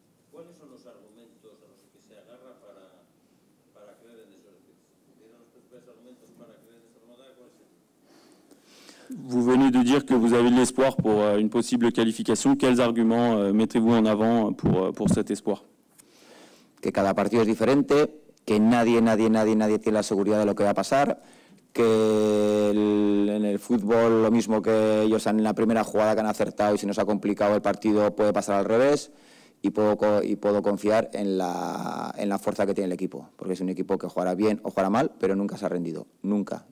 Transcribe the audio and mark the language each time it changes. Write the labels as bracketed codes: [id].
[es] ¿Cuáles son los argumentos a los que se agarra para creer en eso? ¿Tienen los principales argumentos para creer en esa remontada? ¿Cuáles son? [fr] Vous venez de dire que vous avez de l'espoir pour une possible qualification. Quels arguments mettez-vous en avant pour cet espoir? [es] Que cada partido es diferente, que nadie tiene la seguridad de lo que va a pasar, que en el fútbol lo mismo que ellos en la primera jugada que han acertado y si nos ha complicado el partido puede pasar al revés. Y puedo confiar en la fuerza que tiene el equipo, porque es un equipo que jugará bien o jugará mal, pero nunca se ha rendido, nunca.